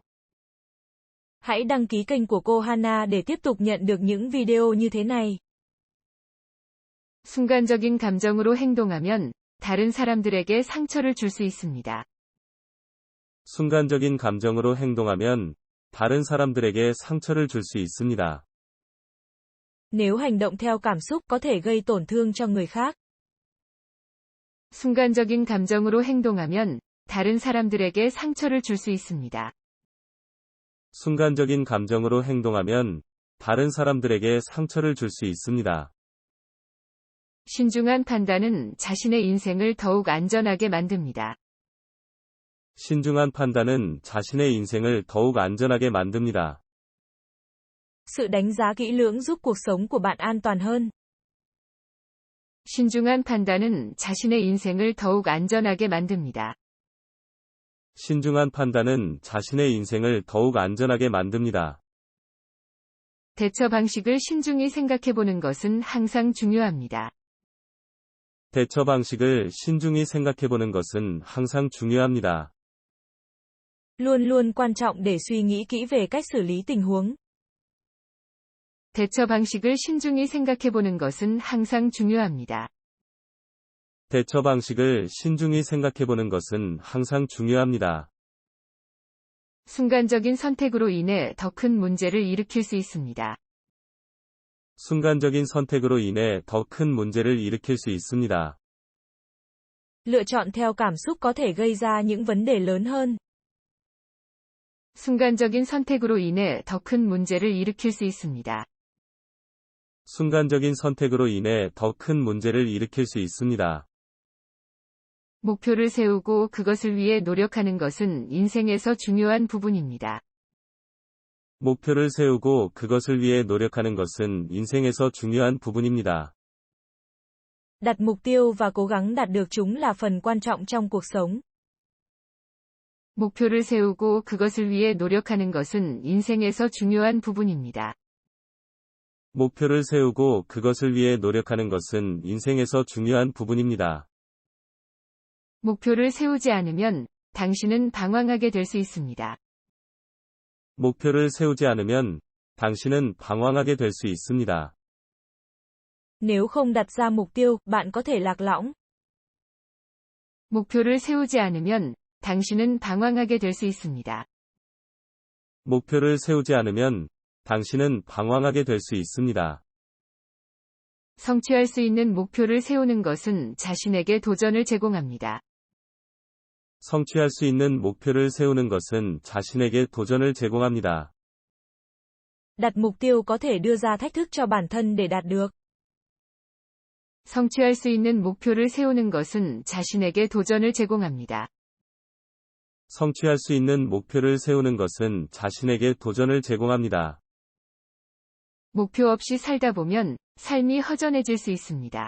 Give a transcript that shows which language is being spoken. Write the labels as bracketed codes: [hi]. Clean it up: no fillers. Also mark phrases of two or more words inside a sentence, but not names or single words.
[vi] Hãy đăng ký kênh của cô Hana để tiếp tục nhận được những video như thế này. [ko] 순간적인 감정으로 행동하면 다른 사람들에게 상처를 줄 수 있습니다. 순간적인 감정으로 행동하면 다른 사람들에게 상처를 줄 수 있습니다. [vi] Nếu hành động theo cảm xúc có thể gây tổn thương cho người khác. [ko] 순간적인 감정으로 행동하면 다른 사람들에게 상처를 줄 수 있습니다. 순간적인 감정으로 행동하면 다른 사람들에게 상처를 줄 수 있습니다. 신중한 판단은 자신의 인생을 더욱 안전하게 만듭니다. 신중한 판단은 자신의 인생을 더욱 안전하게 만듭니다. [vi] Sự đánh giá kỹ lưỡng giúp cuộc sống của bạn an toàn hơn. [ko] 신중한 판단은 자신의 인생을 더욱 안전하게 만듭니다. 신중한 판단은 자신의 인생을 더욱 안전하게 만듭니다. 대처 방식을 신중히 생각해보는 것은 항상 중요합니다. 대처 방식을 신중히 생각해보는 것은 항상 중요합니다. [vi] Luôn luôn quan trọng để suy nghĩ kỹ về cách xử lý tình huống. [ko] 대처 방식을 신중히 생각해보는 것은 항상 중요합니다. 대처 방식을 신중히 생각해보는 것은 항상 중요합니다. 순간적인 선택으로 인해 더 큰 문제를 일으킬 수 있습니다. 순간적인 선택으로 인해 더 큰 문제를 일으킬 수 있습니다. [vi] Lựa chọn theo cảm xúc có thể gây ra những vấn đề lớn hơn. [ko] 순간적인 선택으로 인해 더 큰 문제를 일으킬 수 있습니다. 순간적인 선택으로 인해 더 큰 문제를 일으킬 수 있습니다. 목표를 세우고 그것을 위해 노력하는 것은 인생에서 중요한 부분입니다. 목표를 세우고 그것을 위해 노력하는 것은 인생에서 중요한 부분입니다. [vi] Đặt mục tiêu và cố gắng đạt được chúng là phần quan trọng trong cuộc sống. [ko] 목표를 세우고 그것을 위해 노력하는 것은 인생에서 중요한 부분입니다. 목표를 세우고 그것을 위해 노력하는 것은 인생에서 중요한 부분입니다. 목표를 세우지 않으면 당신은 방황하게 될 수 있습니다. 목표를 세우지 않으면 당신은 방황하게 될 수 있습니다. [vi] Nếu không đặt ra mục tiêu, bạn có thể lạc lõng. [ko] 목표를 세우지 않으면 당신은 방황하게 될 수 있습니다. 목표를 세우지 않으면 당신은 방황하게 될 수 있습니다. 성취할 수 있는 목표를 세우는 것은 자신에게 도전을 제공합니다. 성취할 수 있는 목표를 세우는 것은 자신에게 도전을 제공합니다. [vi] Đặt mục tiêu có thể đưa ra thách thức cho bản thân để đạt được. [ko] 성취할 수 있는 목표를 세우는 것은 자신에게 도전을 제공합니다. 성취할 수 있는 목표를 세우는 것은 자신에게 도전을 제공합니다. 목표 없이 살다 보면 삶이 허전해질 수 있습니다.